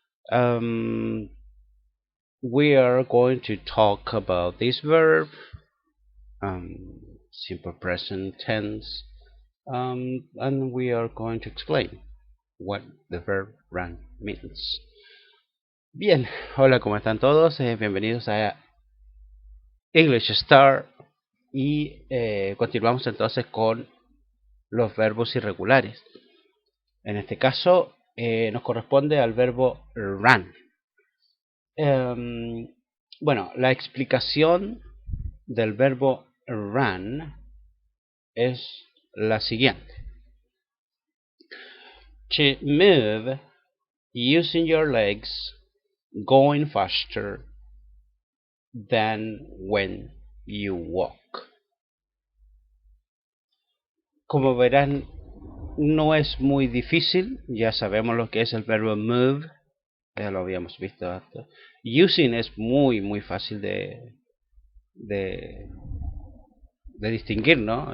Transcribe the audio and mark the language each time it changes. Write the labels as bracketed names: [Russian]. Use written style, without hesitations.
[English] Um, we are going to talk about this verb, simple present tense, and we are going to explain what the verb run means. [Spanish] Bien, hola, ¿cómo están todos? Bienvenidos a English Star y continuamos entonces con los verbos irregulares. En este caso nos corresponde al verbo run. Bueno, la explicación del verbo run es la siguiente. [English] To move using your legs going faster than when you walk. [Spanish] Como verán, no es muy difícil, ya sabemos lo que es el verbo move, ya lo habíamos visto antes. Using es muy fácil de, de distinguir, ¿no?